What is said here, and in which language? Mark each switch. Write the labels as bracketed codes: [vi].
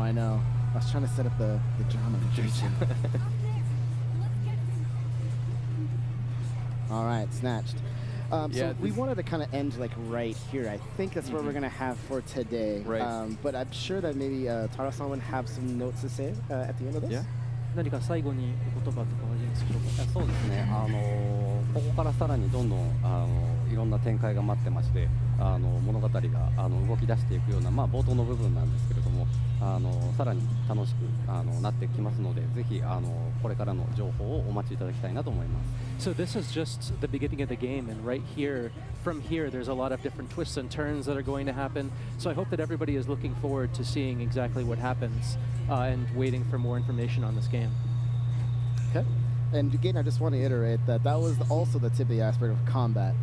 [en] I was trying to set up the drama. All right, snatched. So we wanted to kind of end like right here. I think that's what we're gonna have for today. Right. But I'm sure that maybe Taro-san would have some notes to say at the end of this. Yeah. [ja] 何か最後にお言葉とかありますでしょうか。そうですね、ここからさらにどんどんいろんな展開が待ってまして、物語が動き出していくような、冒頭の部分なんですけれども、さらに楽しくなってきますので、ぜひこれからの情報をお待ちいただきたいなと思います。 [en] So this is just the beginning of the game, and right here, from here, there's a lot of different twists and turns that are going to happen. So I hope that everybody is looking forward to seeing exactly what happens and waiting for more information on this game. Okay. And again, I just want to iterate that that was also the tip of the iceberg of combat.